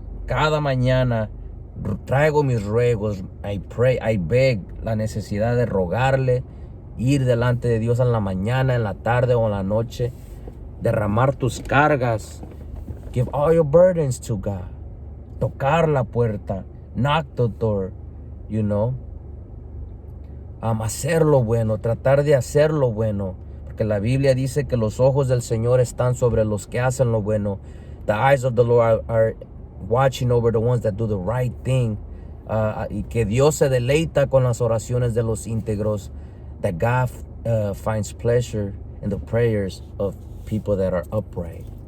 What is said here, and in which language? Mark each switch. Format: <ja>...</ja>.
<es>Cada mañana traigo mis ruegos.</es> <en>I pray, I beg.</en> <es>La necesidad de rogarle. Ir delante de Dios en la mañana, en la tarde o en la noche. Derramar tus cargas.</es> <en>Give all your burdens to God.</en> <es>Tocar la puerta.</es> <en>Knock the door, you know.</en> <es>Hacer lo bueno, tratar de hacer lo bueno. Porque la Biblia dice que los ojos del Señor están sobre los que hacen lo bueno.</es> <en>The eyes of the Lord are watching over the ones that do the right thing.</en> <es>Y que Dios se deleita con las oraciones de los íntegros.</es> <en>That God finds pleasure in the prayers of people that are upright.</en>